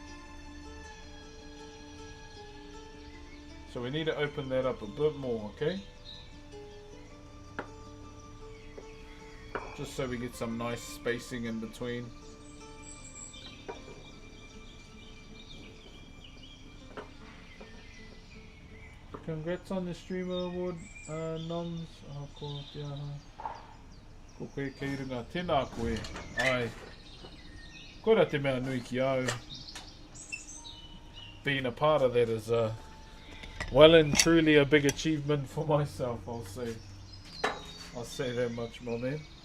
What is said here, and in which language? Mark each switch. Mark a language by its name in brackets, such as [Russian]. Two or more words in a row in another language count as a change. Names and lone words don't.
[English] So we need to open that up a bit more, okay? Just so we get some nice spacing in between. Congrats on the streamer award, noms. [Māori] Ko koe kei runga tēnā koe. Ai. Koera te mea nui ki au. [English] Being a part of that is well and truly a big achievement for myself, I'll say. I'll say that much, my man.